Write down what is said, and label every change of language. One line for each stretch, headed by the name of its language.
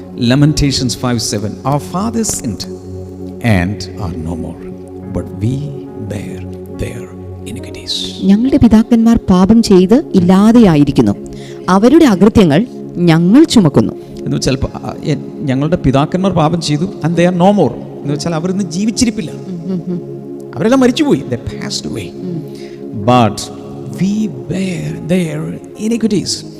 English: Lamentations 5:7, our fathers sinned and are no more, but we bear their iniquities.
Malayalam: ഞങ്ങളുടെ പിതാക്കന്മാർ പാപം ചെയ്ത് ഇല്ലാതെയായിരിക്കുന്നു, അവരുടെ അകൃത്യങ്ങൾ ഞങ്ങൾ ചുമക്കുന്നു. എന്ന് വെച്ചാൽ ഞങ്ങളുടെ പിതാക്കന്മാർ പാപം ചെയ്തു
English: and they are no more,
Malayalam: എന്ന് വെച്ചാൽ അവരിന്ന് ജീവിച്ചിരിപ്പില്ല, അവരെല്ലാം മരിച്ചുപോയി,
English: they passed away, but we bear their iniquities.